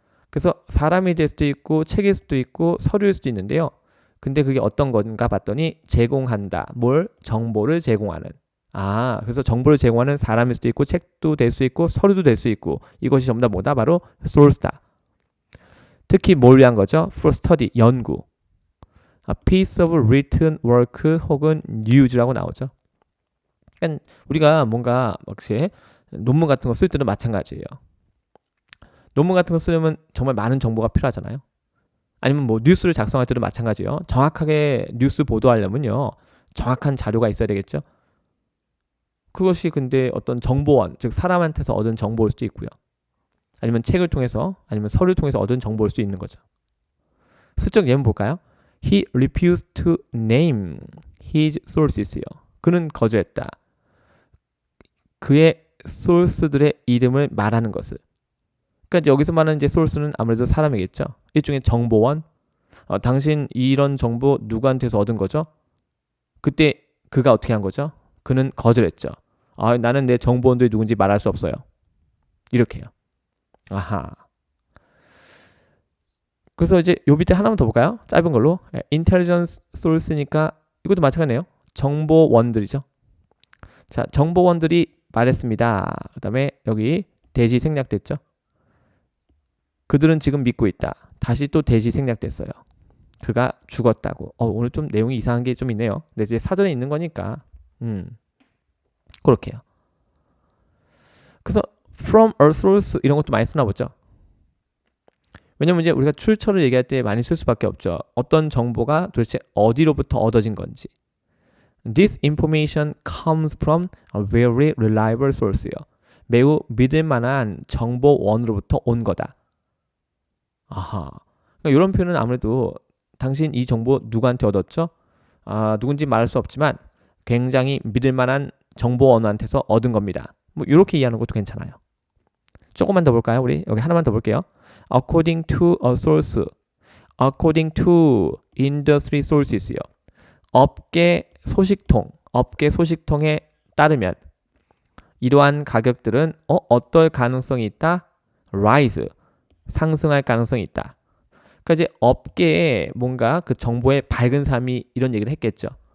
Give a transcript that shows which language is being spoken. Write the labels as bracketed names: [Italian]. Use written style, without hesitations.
[Korean] 그래서 사람이 될 수도 있고 책일 수도 있고 서류일 수도 있는데요. 근데 그게 어떤 건가 봤더니 제공한다. 뭘? 정보를 제공하는. 그래서 정보를 제공하는 사람일 수도 있고 책도 될 수 있고 서류도 될 수 있고 이것이 전부 다 뭐다? 바로 source다. 특히 뭘 위한 거죠? [English] For study, [Korean] 연구. [English] A piece of written work [Korean] 혹은 [English] news라고 [Korean] 나오죠. 그러니까 우리가 뭔가 혹시 논문 같은 거 쓸 때도 마찬가지예요. 논문 같은 거 쓰려면 정말 많은 정보가 필요하잖아요. 아니면 뭐 뉴스를 작성할 때도 마찬가지예요. 정확하게 뉴스 보도하려면요. 정확한 자료가 있어야 되겠죠. 그것이 근데 어떤 정보원, 즉 사람한테서 얻은 정보일 수도 있고요. 아니면 책을 통해서, 아니면 서류를 통해서 얻은 정보일 수도 있는 거죠. 슬쩍 예문 볼까요? [English] He refused to name his sources요. [Korean] 그는 거절했다. 그의 소스들의 이름을 말하는 것을. 그러니까 여기서 말하는 이제 소스는 아무래도 사람이겠죠. 일종의 정보원. 당신 이런 정보 누구한테서 얻은 거죠? 그때 그가 어떻게 한 거죠? 그는 거절했죠. 나는 내 정보원들이 누군지 말할 수 없어요. 이렇게요. 아하. 그래서 이제 요 밑에 하나만 더 볼까요? 짧은 걸로. intelligence source니까 이것도 마찬가지네요. 정보원들이죠. 자, 정보원들이 말했습니다. 그 다음에 여기 대시 생략됐죠. 그들은 지금 믿고 있다. 다시 또 대시 생략됐어요. 그가 죽었다고. 오늘 좀 내용이 이상한 게 좀 있네요. 근데 이제 사전에 있는 거니까. 그렇게요. 그래서 from a source 이런 것도 많이 쓰나 보죠. 왜냐면 이제 우리가 출처를 얘기할 때 많이 쓸 수밖에 없죠. 어떤 정보가 도대체 어디로부터 얻어진 건지. [English] This information comes from a very reliable source요. [Korean] 매우 믿을 만한 정보원으로부터 온 거다. 아하. 그러니까 이런 표현은 아무래도 당신 이 정보 누구한테 얻었죠? 누군지 말할 수 없지만 굉장히 믿을 만한 정보원한테서 얻은 겁니다. 뭐 이렇게 이해하는 것도 괜찮아요. 조금만 더 볼까요? 우리 여기 하나만 더 볼게요. [English] According to a source, according to industry sources요. [Korean] 업계 소식통에 따르면 이러한 가격들은 어떨 가능성이 있다? rise, 상승할 가능성이 있다. 그러니까 이제 업계에 뭔가 그 정보에 밝은 사람이 이런 얘기를 했겠죠.